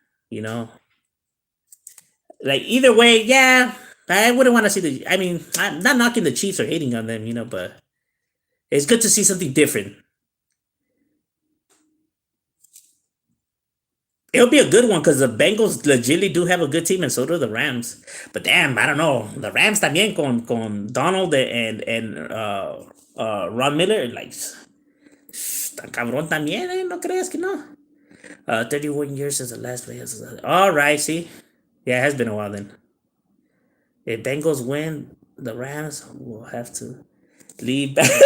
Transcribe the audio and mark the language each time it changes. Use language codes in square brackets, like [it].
[en] You know, like either way, yeah. I wouldn't want to see the. I mean, I'm not knocking the Chiefs or hating on them, but it's good to see something different. It'll be a good one because the Bengals legitimately do have a good team, and so do the Rams. But damn, I don't know. [es] The Rams también con Donald and Ron Miller, like, tan cabrón también, no creas que no. [en] 31 years since the last play. All right, see, yeah, it has been a while then. If Bengals win, the Rams will have to leave.